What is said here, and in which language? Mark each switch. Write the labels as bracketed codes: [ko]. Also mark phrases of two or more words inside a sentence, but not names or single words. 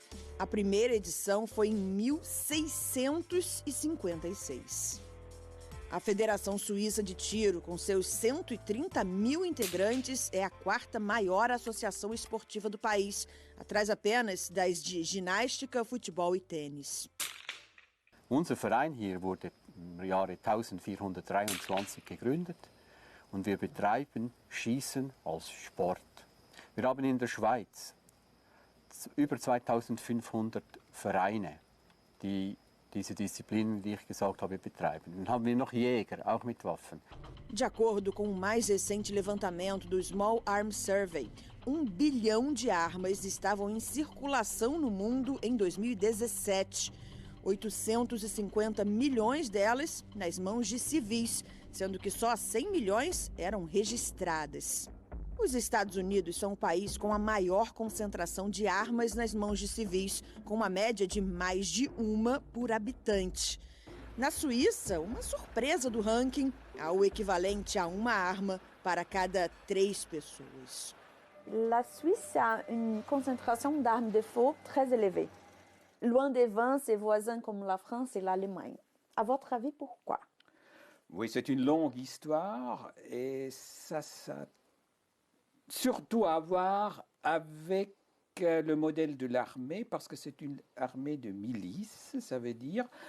[pt] A primeira edição foi em 1656. A Federação Suíça de Tiro, com seus 130 mil integrantes, é a quarta maior associação esportiva do país, atrás apenas das de ginástica, futebol e tênis. [de] Unser Verein hier wurde im Jahre 1423 gegründet und wir betreiben Schießen als Sport. Wir haben in der Schweiz über 2500 Vereine, die diese Disziplinen, die ich gesagt habe, betreiben. Dann haben wir noch Jäger, auch mit Waffen. [pt] De acordo com o mais recente levantamento do Small Arms Survey, 1 bilhão de armas estavam em circulação no mundo em 2017. 850 milhões delas nas mãos de civis, sendo que só 100 milhões eram registradas. Os Estados Unidos são o país com a maior concentração de armas nas mãos de civis, com uma média de mais de uma por habitante. Na Suíça, uma surpresa do ranking, há o equivalente a uma arma para cada 3 pessoas. [fr] La Suisse a une concentration d'armes de feu très élevée, loin devant ses voisins comme la France et l'Allemagne. À votre avis, pourquoi? Oui, c'est une longue histoire et ça surtout à voir avec le modèle de l'armée, parce que c'est une armée de milice, ça veut dire